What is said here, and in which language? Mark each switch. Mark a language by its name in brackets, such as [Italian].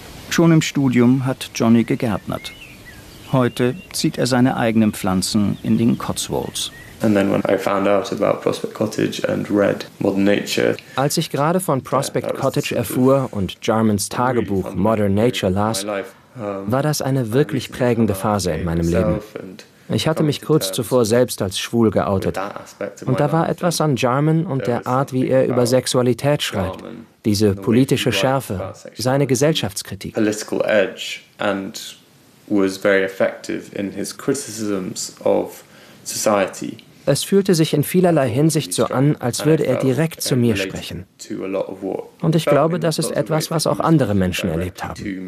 [German] Schon im Studium hat Johnny gegärtnert. Heute zieht er seine eigenen Pflanzen in den Cotswolds. [English] And then when I found out about Prospect Cottage and read Modern Nature. [German] Als ich gerade von Prospect Cottage erfuhr und Jarmans Tagebuch Modern Nature las, war das eine wirklich prägende Phase in meinem Leben. Ich hatte mich kurz zuvor selbst als schwul geoutet. Und da war etwas an Jarman und der Art, wie er über Sexualität schreibt. Diese politische Schärfe, seine Gesellschaftskritik. [English] Political edge and was very effective in his criticisms of society. [German] Es fühlte sich in vielerlei Hinsicht so an, als würde er direkt zu mir sprechen. Und ich glaube, das ist etwas, was auch andere Menschen erlebt haben.